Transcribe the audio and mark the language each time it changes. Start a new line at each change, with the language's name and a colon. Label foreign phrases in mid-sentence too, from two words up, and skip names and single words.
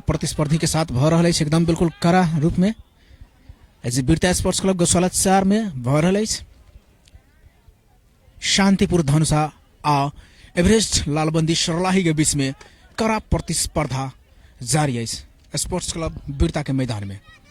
Maithili: प्रतिस्पर्धी के साथ भ रहल अछि, एकदम बिल्कुल कड़ा रूप में एज वीरता स्पोर्ट्स क्लब गौशाला 4 में भ रहल अछि। शांतिपुर धनुषा आ एवरेस्ट लालबंदी सरलाही के बीच में कड़ा प्रतिस्पर्धा जारी अछि स्पोर्ट्स क्लब वीरता के मैदान में।